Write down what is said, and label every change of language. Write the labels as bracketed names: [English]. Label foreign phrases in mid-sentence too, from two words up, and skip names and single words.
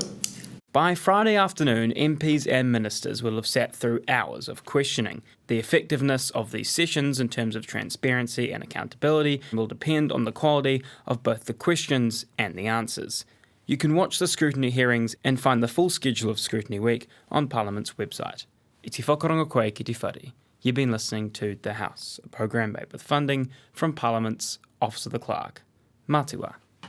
[English] By Friday afternoon, MPs and ministers will have sat through hours of questioning. The effectiveness of these sessions in terms of transparency and accountability will depend on the quality of both the questions and the answers. You can watch the Scrutiny hearings and find the full schedule of Scrutiny Week on Parliament's website. [Māori] I te whakaronga koe ki te whare. [English] You've been listening to The House, a programme made with funding from Parliament's Office of the Clerk. [Māori] Mā te wā.